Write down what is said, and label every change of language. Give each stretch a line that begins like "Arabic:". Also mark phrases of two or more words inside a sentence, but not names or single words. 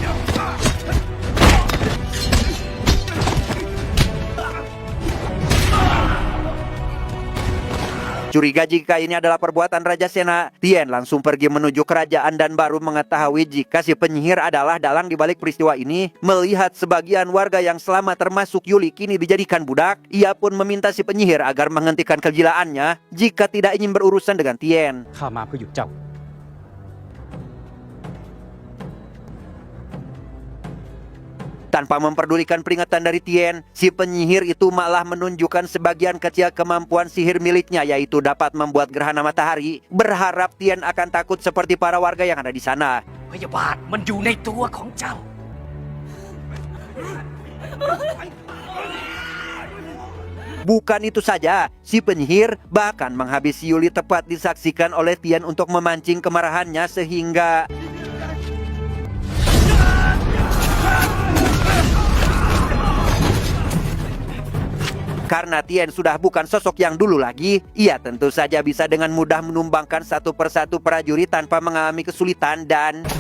Indonesian: Curiga jika ini adalah perbuatan Raja Sena, Tien langsung pergi menuju kerajaan dan baru mengetahui jika si penyihir adalah dalang di balik peristiwa ini. Melihat sebagian warga yang selamat termasuk Yuli kini dijadikan budak, ia pun meminta si penyihir agar menghentikan kegilaannya jika tidak ingin berurusan dengan Tien.
Thai: ข้ามาเพื่อหยุดเจ้า
Indonesian: Tanpa memperdulikan peringatan dari Tien, si penyihir itu malah menunjukkan sebagian kecil kemampuan sihir miliknya, yaitu dapat membuat gerhana matahari. Berharap Tien akan takut seperti para warga yang ada di sana.
Thai: พยาบาทมันอยู่ในตัวของเจ้า
Indonesian: Bukan itu saja, si penyihir bahkan menghabisi Yuli tepat disaksikan oleh Tien untuk memancing kemarahannya sehingga... Karena Tien sudah bukan sosok yang dulu lagi, ia tentu saja bisa dengan mudah menumbangkan satu persatu prajurit tanpa mengalami kesulitan dan...